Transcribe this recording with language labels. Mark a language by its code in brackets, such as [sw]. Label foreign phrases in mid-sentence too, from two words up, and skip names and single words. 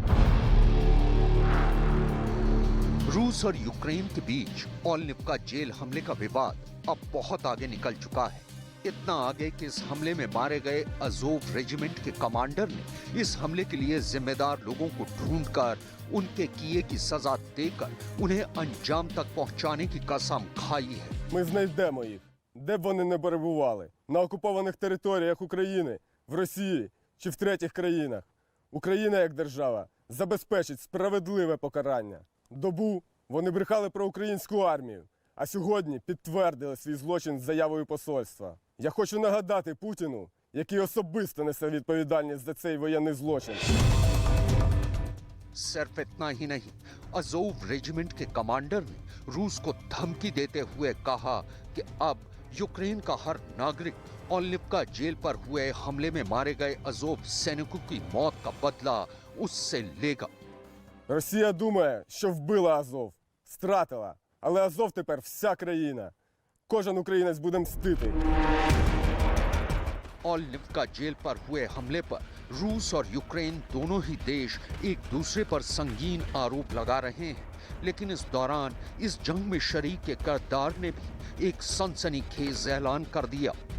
[hi] रूस और यूक्रेन के बीच ओलनिवका जेल हमले का विवाद अब बहुत आगे निकल चुका है। इतना आगे कि इस हमले में मारे गए अज़ोव रेजिमेंट के कमांडर ने इस हमले के लिए जिम्मेदार लोगों को ढूंढकर उनके किए की सजा देकर उन्हें अंजाम तक पहुंचाने की कसम खाई है। [uk] Ми знайдемо їх, де б вони не перебували, на окупованих територіях України, в Росії чи в третіх країнах. Україна як держава забезпечить справедливе покарання. Добу вони брехали про українську армію, а сьогодні підтвердили свій злочин з заявою посольства. Я хочу нагадати Путіну, який особисто несе відповідальність за цей воєнний злочин. [hi] सिर्फ इतना ही नहीं, अज़ोव रेजिमेंट के कमांडर ने रूस को धमकी देते हुए कहा कि अब यूक्रेन का हर नागरिक ओलनिवका जेल पर हुए हमले में मारे गए अज़ोव सैनिकों की मौत का बदला उससे लेगा। [uk] Росія думає, що вбила Азов, стратила, але Азов тепер вся країна. Кожен українець буде мстити. [hi] ओलनिवका जेल पर हुए हमले पर रूस और यूक्रेन दोनों ही देश एक दूसरे पर संगीन आरोप लगा रहे हैं, लेकिन इस दौरान इस जंग में शरीक के किरदार ने भी एक सनसनीखेज ऐलान कर दिया।